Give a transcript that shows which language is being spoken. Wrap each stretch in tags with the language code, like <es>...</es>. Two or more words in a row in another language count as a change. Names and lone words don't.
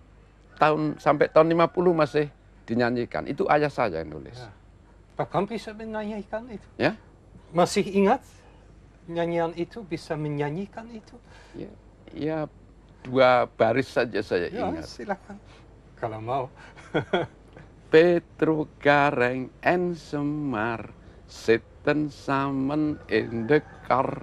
<id>Sampai tahun 50 masih dinyanyikan. Itu ayah saya yang nulis. Ya. Pak Pram bisa menyanyikan itu? Ya? Masih ingat nyanyian itu, bisa menyanyikan itu? Ya, 2 baris saja saya Ya, ingat. silakan. Kalau mau.</id> <nl>Petruk Gareng en Semar, Sitten samen</nl> <en>in the car.</en>